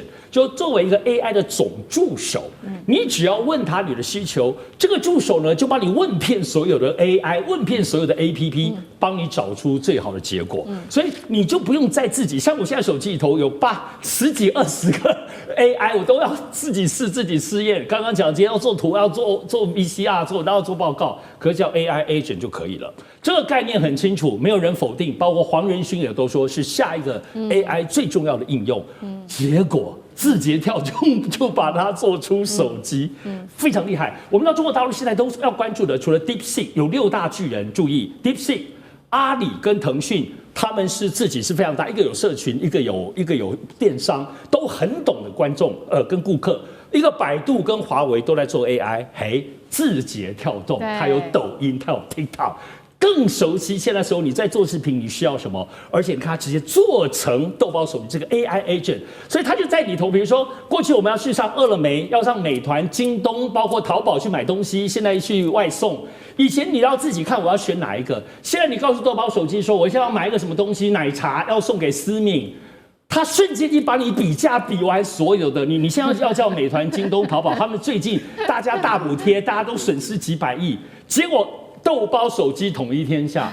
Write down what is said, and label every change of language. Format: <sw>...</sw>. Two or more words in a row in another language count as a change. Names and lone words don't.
<zh>就作為一個 AI 的總助手，你只要問他你的需求，這個助手呢就幫你問遍所有的 AI， 問遍所有的 APP， 幫你找出最好的結果。所以你就不用再自己，像我現在手機裡頭有10幾20個 AI， 我都要自己試自己試驗。剛剛講今天要做圖，要做 VCR，然後做報告，可是叫</zh> <en>AI agent</en> <zh>就可以了。這個概念很清楚，沒有人否定，包括黃仁勳也都說是下一個 AI 最重要的應用。結果字節跳動就把它做出手機，非常厲害。我們到中國大陸現在都要關注的，除了 DeepSeek 有6大巨人，注意 DeepSeek、阿里跟騰訊，他們是自己是非常大，一個有社群，一個有電商，都很懂的觀眾跟顧客。一個百度跟華為都在做 AI， 嘿，字節跳動，它有抖音，它有 TikTok。更熟悉現在時候你在做視頻，你需要什麼？而且你看它直接做成豆包手機這個</zh> <en>AI agent，</en> <zh>所以它就在裡頭。比如說過去我們要去上餓了麼，要上美團、京東，包括淘寶去買東西，現在去外送。以前你要自己看我要選哪一個，現在你告訴豆包手機說我現在要買一個什麼東西，奶茶要送給思敏。他瞬間就把你比價比完所有的你現在要叫美團、京東、淘寶，他們最近大家大補貼，大家都損失幾百億，結果豆包手機統一天下。</zh>